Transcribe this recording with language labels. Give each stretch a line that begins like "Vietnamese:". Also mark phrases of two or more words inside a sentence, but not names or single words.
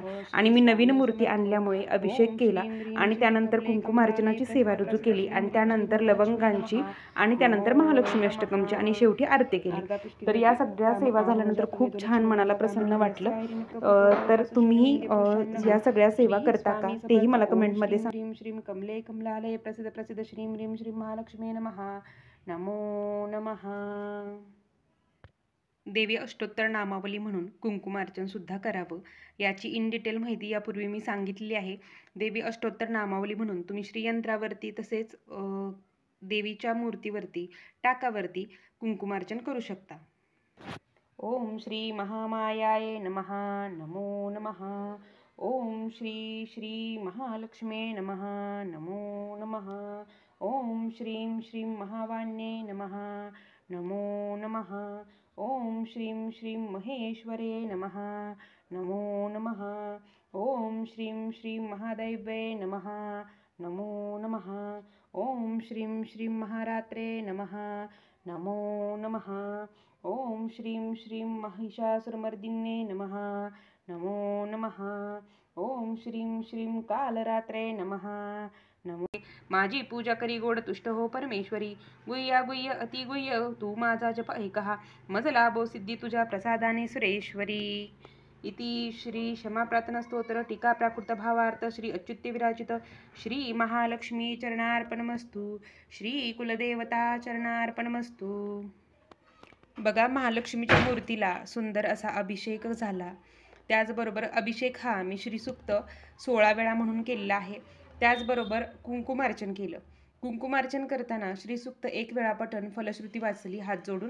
Marathi: आणि मी नवीन मूर्ती आणल्यामुळे अभिषेक केला आणि त्यानंतर कुंकुमार्चनाची सेवा रुजू केली आणि त्यानंतर लवंगांची आणि त्यानंतर महालक्ष्मी अष्टकमची आणि शेवटी आरती केली। तर या सगळ्या सेवा झाल्यानंतर खूप छान मनाला प्रसन्न वाटलं। तर तुम्ही या सगळ्या सेवा करता का तेही मला कमेंटमध्ये सांगा।
Sanskrit: श्रीं श्रीं कमले कमलालय प्रसिद्ध प्रसिद्ध श्रीं ह्रीं श्रीं महालक्ष्मी नमः। नमो नमः।
Marathi: देवी अष्टोत्तर नामावली म्हणून कुंकुमार्चन सुद्धा करावं, याची
English: in detail
Marathi: माहिती यापूर्वी मी सांगितलेली आहे। देवी अष्टोत्तर नामावली म्हणून तुम्ही श्रीयंत्रावरती तसेच देवीच्या मूर्तीवरती, टाकावरती कुंकुमार्चन करू शकता।
Sanskrit: ओम श्री महामायाय नमः। नमो नमः। ओम श्री श्री महालक्ष्मी नमः। नमो नमः। ओम श्रीं श्रीं महावाण्ये नमः। नमो नमः। ओम श्रीं श्रीं महेश्वरे नमः। नमो नमः। ओम श्रीं श्रीं महादैव्ये नमः। नमो नमः। ओम श्रीं श्रीं महारात्रे नमः। नमो नमः। ओम श्रीं श्रीं महिषासुरमर्दिन्ये नमः। नमो नमः। ओम श्रीं श्रीं कालरात्रे नमः। नमो।
Marathi: माझी पूजा करी गोड तुष्ट हो परमेश्वरी, गुह्या गुह्य अति गुह्य तू माझा जप ऐकहा, मज लाभो सिद्धी तुझ्या प्रसादाने सुरेश्वरी।
Sanskrit: इति श्री क्षमा प्रार्थना स्तोत्र टीका प्राकृत भावार्थ श्री अच्युत्य विराजित श्री महालक्ष्मी चरणार्पणमस्तु। श्री कुलदेवता चरणार्पणमस्तु।
Marathi: बघा, महालक्ष्मीच्या मूर्तीला सुंदर असा अभिषेक झाला। त्याचबरोबर अभिषेक हा मी श्रीसूक्त 16 वेळा म्हणून केलेला आहे। त्याचबरोबर कुंकुमार्चन केलं। कुंकुमार्चन करताना श्रीसूक्त 1 वेळा पठण, फलश्रुती वाचली हात जोडून।